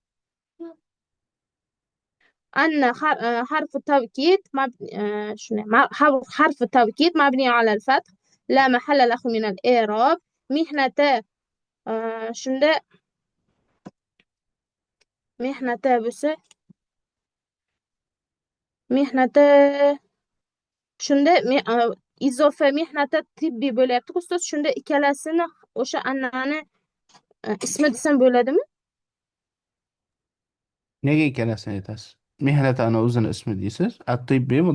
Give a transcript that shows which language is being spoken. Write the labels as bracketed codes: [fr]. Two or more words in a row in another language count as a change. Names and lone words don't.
[ar] أن حرف التوكيد حرف التوكيد مبني على الفتح لا محل له من الإعراب. مهنة شنو مهنة بس مهنة [uz] shunda izofa mehnati tibbiy bo'lyapti ustoz. Shunda ikkalasini o'sha annani ismi desam bo'ladimi? Nega ikkalasini aytasiz? Mehnat ana o'zini ismi deysiz.